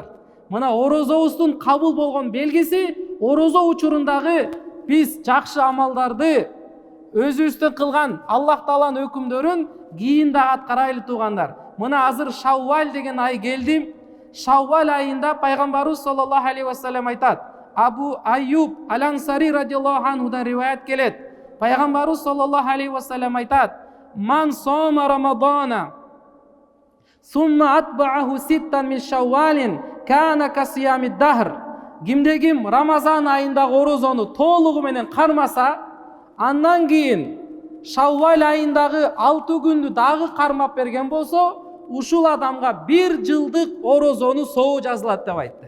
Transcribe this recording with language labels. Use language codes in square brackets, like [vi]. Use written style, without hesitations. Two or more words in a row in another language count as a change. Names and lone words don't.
[ky] Мына орозобуздун кабыл болгон белгиси, орозо учурундагы биз жакшы амалдарды өзүбүздөн кылган Аллах Тааланын өкүмдөрүн кийин да аткарайлы туугандар. Мына азыр Шаввал деген ай келди. Шаввал айында пайгамбарыбыз [ar] صلى الله عليه وسلم [ky] айтат. Абу Айюб Ал-Ансари радиаллаху анхудан риваят келет. [ar] Пайгамбарыбыз صلى الله عليه وسلم айтат: "من صام رمضان ثم أتبعه ستا من شوال كان كصيام الدهر." [ky] Кимде ким Рамазан айындагы орозону толугу менен кармаса, андан кийин Шаввал айындагы 6 күндү дагы кармап берген болсо, ушул адамга 1 жылдык орозону соо жазылат деп айтты.